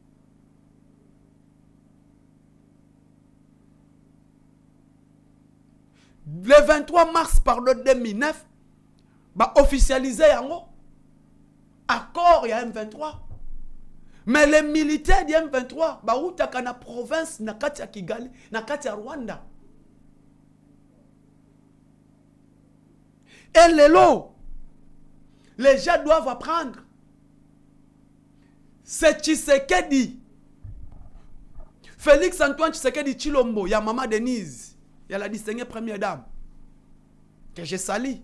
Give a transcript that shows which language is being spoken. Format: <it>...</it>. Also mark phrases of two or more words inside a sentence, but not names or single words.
<fr>Le 23 mars 2009, bah officialisé yango accord ya M23. Mais les militaires de</fr> <ln>M23 bah outaka na province na kati ya Kigali, na kati ya Rwanda.</ln> <fr>Et les gens doivent apprendre. C'est Tshisekedi. Félix Antoine Tshisekedi Chilombo, il y a Maman Denise, il y a la distinguée première dame, que j'ai sali.</fr>